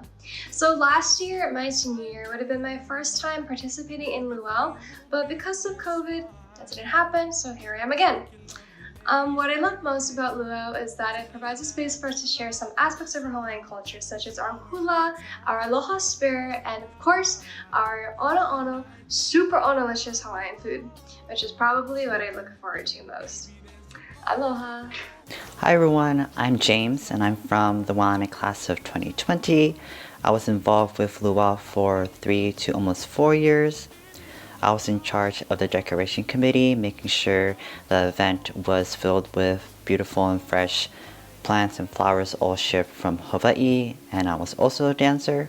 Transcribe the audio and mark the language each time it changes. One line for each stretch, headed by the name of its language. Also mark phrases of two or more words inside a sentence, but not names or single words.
English: So last year, my senior year, would have been my first time participating in Lū'au, but because of COVID, that didn't happen, so here I am again. What I love most about Lū'au is that it provides a space for us to share some aspects of our Hawaiian culture, such as our hula, our aloha spirit, and of course, our ono, super ono-licious Hawaiian food, which is probably what I look forward to most. Aloha! Hi everyone, I'm James and I'm from the Willamette class of 2020. I was involved with Lū'au for 3 to almost 4 years. I was in charge of the decoration committee, making sure the event was filled with beautiful and fresh plants and flowers all shipped from Hawai'i, and I was also a dancer.